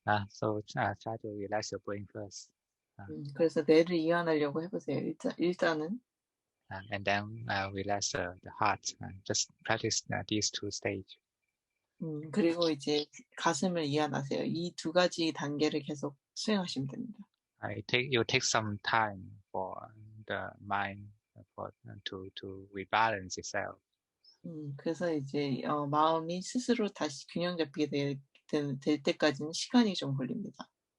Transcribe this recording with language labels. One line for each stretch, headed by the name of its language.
English: So try to relax your brain first.
Korean: 그래서 뇌를 이완하려고 해보세요. 일단은.
English: And then relax the heart. Just practice these two stages.
Korean: 그리고 이제 가슴을 이완하세요. 이 두 가지 단계를 계속 수행하시면 됩니다.
English: It take some time for the mind to rebalance itself.
Korean: 그래서 이제 마음이 스스로 다시 균형 잡히게 될 때까지는 시간이 좀 걸립니다.